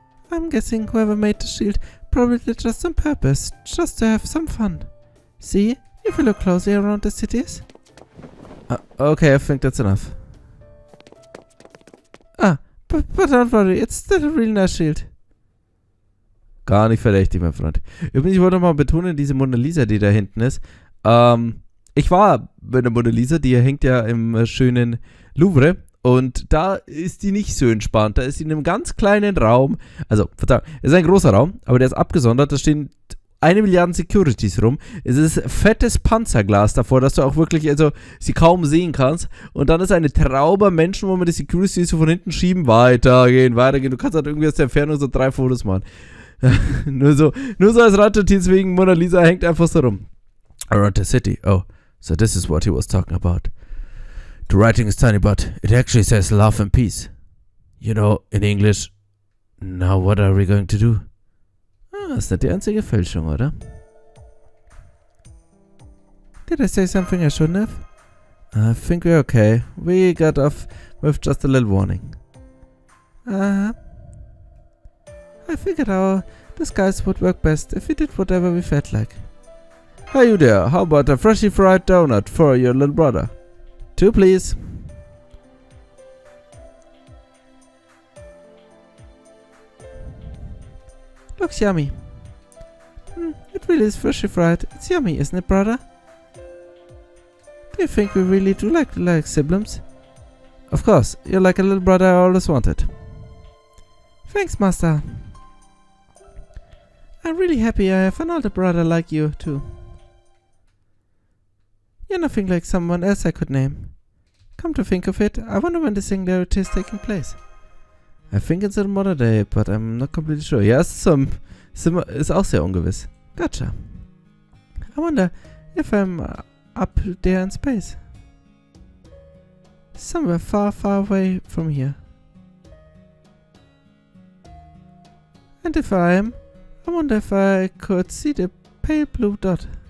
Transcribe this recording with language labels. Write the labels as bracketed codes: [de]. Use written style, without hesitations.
[en] I'm guessing whoever made the shield probably did just on purpose, just to have some fun. See, if you look closely around the cities. Okay, I think that's enough. But don't worry, it's still a really nice shield. [de] Gar nicht verdächtig, mein Freund. Übrigens, ich wollte mal betonen, diese Mona Lisa, die da hinten ist. Ich war bei der Mona Lisa, die hängt ja im schönen Louvre. Und da ist die nicht so entspannt. Da ist sie in einem ganz kleinen Raum. Also, Verzeihung, es ist ein großer Raum, aber der ist abgesondert. Da stehen 1 Milliarde Securities rum. Es ist fettes Panzerglas davor, dass du auch wirklich, also, sie kaum sehen kannst. Und dann ist eine Traube Menschen, wo man die Securities so von hinten schieben. Weitergehen. Du kannst halt irgendwie aus der Entfernung so 3 Fotos machen. nur so als Randnotiz wegen Mona Lisa hängt einfach so rum. [en] Around the city. Oh, so this is what he was talking about. The writing is tiny, but it actually says love and peace. You know, in English, now what are we going to do? [de] Ah, ist nicht die einzige Fälschung, oder? [en] Did I say something I shouldn't have? I think we're okay. We got off with just a little warning. I figured our disguise would work best if we did whatever we felt like. Hey you there, how about a freshly fried donut for your little brother? 2, please. Looks yummy. It really is freshly fried. It's yummy, isn't it, brother? Do you think we really do like siblings? Of course, you're like a little brother I always wanted. Thanks, Master. I'm really happy I have an older brother like you, too. You're nothing like someone else I could name. Come to think of it, I wonder when the singularity is taking place. I think it's in modern day, but I'm not completely sure. [de] Ja, es ist auch sehr ungewiss. [en] Gotcha. I wonder if I'm up there in space. Somewhere far, far away from here. And if I am, I wonder if I could see the pale blue dot.